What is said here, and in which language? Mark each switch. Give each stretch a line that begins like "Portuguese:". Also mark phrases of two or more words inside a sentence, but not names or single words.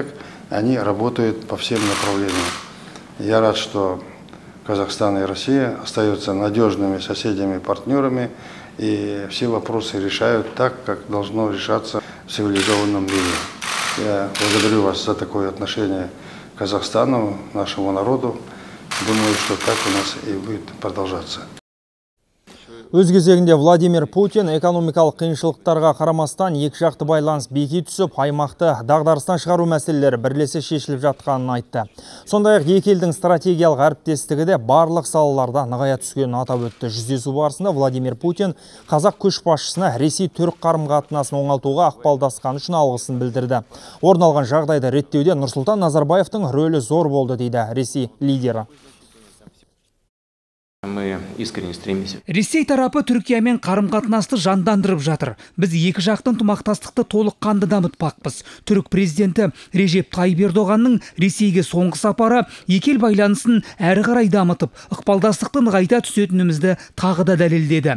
Russian: Они работают по всем направлениям. Я рад, что Казахстан и Россия остаются надежными соседями и партнерами, и все вопросы решают так, как должно решаться в цивилизованном мире. Я благодарю вас за такое отношение к Казахстану, нашему народу. Думаю, что так у нас и будет продолжаться.
Kazakh: Өз кезегінде Владимир Путин экономикалық қиыншылықтарға қарамастан екіжақты байланыс беки түсіп, аймақты дағдарыстан шығару мәселелері бірлесе шешіліп жатқанын айтты. Сондай-ақ екі елдің стратегиялық әріптестігі де барлық салаларда нығая түскенін атап өтті. Жүздесу барысында Владимир Путин қазақ көшбасшысына Ресей-Түрік қарым-қатынасын оңалтуға ықпалдасқаны үшін алғысын білдірді. Орын алған жағдайды реттеуде Нұрсұлтан Назарбаевтың рөлі зор болды дейді Ресей лидері.
Russian: Мы искренне стремимся.
Kazakh: Ресей тарапы Түркиямен қарым-қатынасты жандандырып жатыр. Біз екі жақтың ынтымақтастықты толыққанды дамытпақпыз. Түрік президенті Режеп Тайып Ердоғанның Ресейге соңғы сапары екі ел байланысын әрі қарай дамытып, ықпалдастықты нығайта түсетінімізді тағы да дәлелдеді.